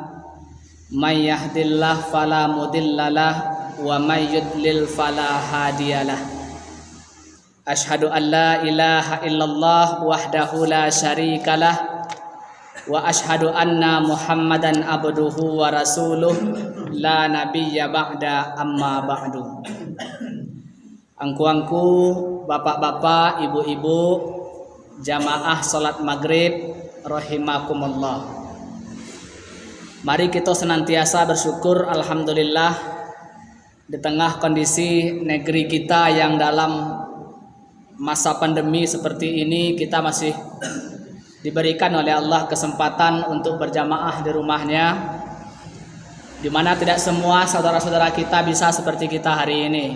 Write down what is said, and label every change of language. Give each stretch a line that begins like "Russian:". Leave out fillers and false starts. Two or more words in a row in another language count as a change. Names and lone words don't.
Arabic: من يهده الله فلا مضل له ومن يضلل فلا هادي له. أشهد أن لا إله إلا الله وحده لا شريك له وأشهد أن محمدا عبده ورسوله لا نبي بعده أما بعد.
Indonesian: Angku-angku, bapak-bapak, ibu-ibu, jamaah salat maghrib rahimakumullah. Mari kita senantiasa bersyukur, alhamdulillah, di tengah kondisi negeri kita yang dalam masa pandemi seperti ini, kita masih diberikan oleh Allah kesempatan untuk berjamaah di rumahnya, di mana tidak semua saudara-saudara kita bisa seperti kita hari ini.